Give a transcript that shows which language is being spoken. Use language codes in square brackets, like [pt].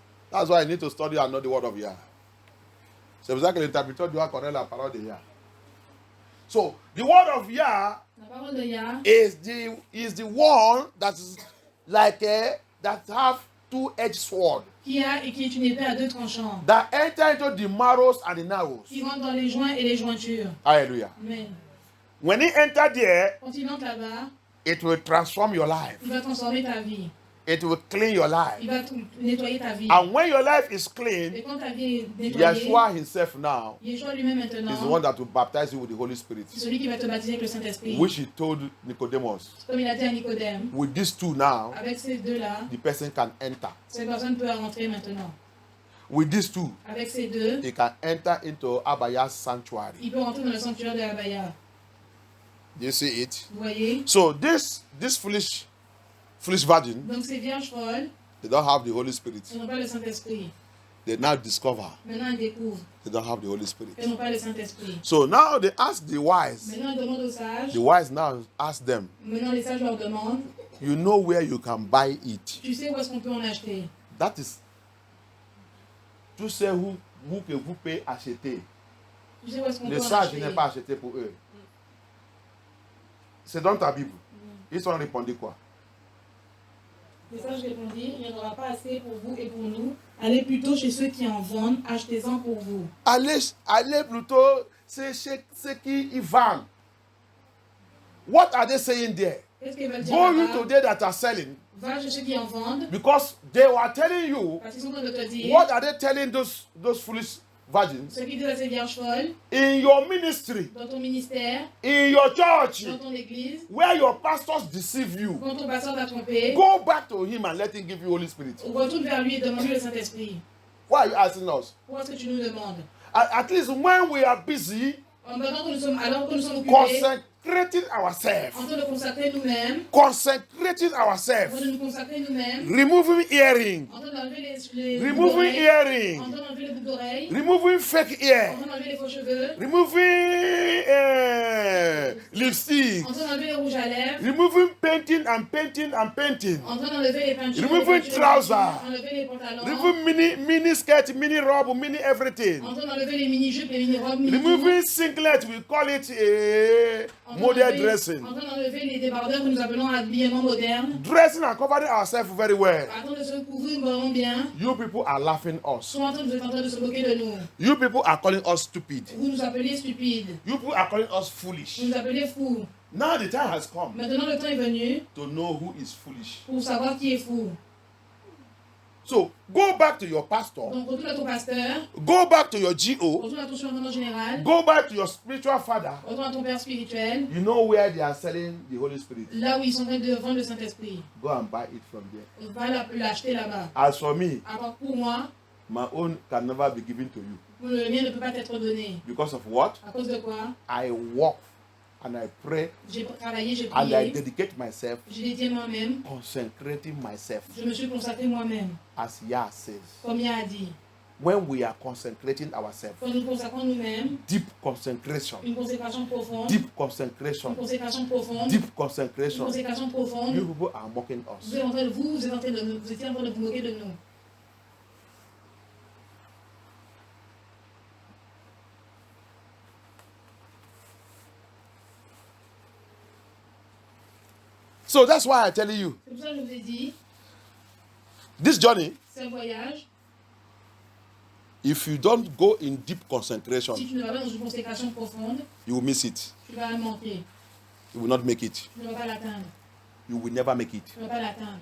[en] That's why I need to study and know the word of Yah. [fr] C'est pour ça que l'interpréteur doit connaître la parole de Yah. [en] So, the word of Yah [fr] La parole de Yah, [en] is the one that is like that have two-edged sword [fr] qui est une épée à deux tranchants, [en] that enter into the marrows and the narrows. [fr] qui rentre dans les joints et les jointures. [en] Hallelujah. [fr] Amen. [en] When it enter there, [fr] Quand il entre là-bas, [en] it will transform your life. [fr] il va transformer ta vie. [en] It will clean your life. [fr] Il va nettoyer ta vie. [en] And when your life is clean, [fr] Et quand ta vie est nettoyée, [en] Yeshua himself now [fr] Yeshua lui-même maintenant, [en] is the one that will baptize you with the Holy Spirit, [fr] c'est celui qui va te baptiser avec le Saint-Esprit. [en] which he told Nicodemus. [fr] Comme il a dit à Nicodème, [en] With these two now, [fr] avec ces deux-là, [en] the person can enter. [fr] cette personne peut rentrer maintenant. [en] With these two, [fr] Avec ces deux, [en] he can enter into Abaya's sanctuary. [fr] il peut rentrer dans le sanctuaire de Abaya. [en] Do you see it? [fr] Vous voyez? [en] So this foolish virgin, [fr] Donc ces vierges folles, [en] they don't have the Holy Spirit. [fr] elles n'ont pas le Saint-Esprit. [en] they now discover [fr] Maintenant, ils découvrent [en] they don't have the Holy Spirit. [fr] qu'elles n'ont pas le Saint-Esprit. [en] So now they ask the wise. [fr] Maintenant, ils demandent aux sages. [en] The wise now ask them, [fr] Maintenant, les sages leur demandent, [en] you know where you can buy it. [fr] tu sais où est-ce qu'on peut en acheter? [en] That is, [fr] tu sais où que vous pouvez acheter. Tu sais où est-ce qu'on peut Les en sages acheter? n'est pas acheté pour eux. C'est dans ta Bible. Ils ont répondu quoi? Les sages répondirent, il n'y en aura pas assez pour vous et pour nous. Allez plutôt chez ceux qui en vendent, achetez-en pour vous. Allez plutôt, c'est chez ceux qui y vendent. [en] What are they saying there? [fr] Qu'est-ce qu'ils veulent dire [en] Go you [fr] là-bas? [en] today that are selling, [fr] Va chez ceux qui en vendent, [en] because they were telling you, [fr] parce qu'ils sont en train de te dire, [en] what are they telling those foolish virgins? [fr] ceux qui disent à ces vierges folles, [en] In your ministry, [fr] dans ton ministère, [en] in your church, [fr] dans ton église, [en] where your pastors deceive you, [fr] quand ton pasteur t'a trompé, [en] go back to him and let him give you Holy Spirit. [fr] retourne vers lui et demande-lui le Saint-Esprit. [en] Why are you asking us? [fr] Pourquoi est-ce que tu nous demandes? [en] At least when we are busy [fr] Alors que nous sommes occupés, [en] consecrating ourselves, [fr] en train de consacrer nous-mêmes, [en] consecrating [fr] en [en] ourselves, [fr] train de nous consacrer nous-mêmes, [en] removing earring, [fr] en train d'enlever les boucles [en] removing [fr] d'oreilles, en [en] earring, [fr] train d'enlever les boucles d'oreilles, [en] removing fake [fr] en [en] ear, [fr] train d'enlever les faux cheveux, [en] removing lipstick, [fr] en train d'enlever les rouges à lèvres, [en] removing painting and painting and painting, [fr] en train d'enlever les peintures, [en] removing trousers, [fr] enlever les pantalons, [en] removing mini skirt, mini robe, mini everything, [fr] en train d'enlever les mini-jupes, les mini-robes, [en] removing singlet, we call it a modern dressing. [fr] en train d'enlever les débardeurs que nous appelons habillement moderne, [en] Dressing and covering ourselves very well. [fr] en train de se couvrir vraiment bien, [en] You people are laughing us. [fr] vous êtes en train de se moquer de nous. [en] You people are calling us stupid. [fr] Vous nous appelez stupides, [en] You people are calling us foolish. [fr] vous nous appelez fous. [en] Now the time has come [fr] Maintenant le temps est venu [en] to know who is foolish. [fr] pour savoir qui est fou. [en] So go back to your pastor, [fr] Donc retourne à ton pasteur, [en] go back to your GO, [fr] retourne à ton surintendant général, [en] go back to your spiritual father. [fr] retourne à ton père spirituel, [en] You know where they are selling the Holy Spirit. [fr] là où ils sont en train de vendre le Saint-Esprit. [en] Go and buy it from there. [fr] Va l'acheter là-bas. [en] As for me, [fr] Alors pour moi, [en] my own can never be given to you. [fr] le mien ne peut pas t'être donné. [en] Because of what? [fr] À cause de quoi? [en] I walk and I pray [fr] J'ai travaillé, j'ai [en] and I dedicate myself, [fr] j'ai dédié moi-même, [en] consecrating myself. [fr] je me suis consacré moi-même, [en] As Yah says, [fr] comme il a dit. [en] when we are consecrating ourselves, [fr] Quand nous consacrons nous-mêmes, [en] deep consecration, [fr] une consécration profonde, [en] deep [fr] une [en] consecration, [fr] consécration profonde, [en] deep [fr] une [en] consecration, [fr] consécration profonde, [en] you people are mocking us. [fr] vous étiez en train de vous moquer de nous. [en] So that's why I tell you, [fr] C'est pour ça que je vous ai dit, [en] this journey, [fr] c'est un voyage. [en] if you don't go in deep concentration, [fr] Si tu ne vas pas dans une consécration profonde, [en] you will miss it. [fr] tu vas le manquer. [en] You will not make it. [fr] Tu ne vas pas l'atteindre. [en] You will never make it. [fr] Tu ne vas pas l'atteindre.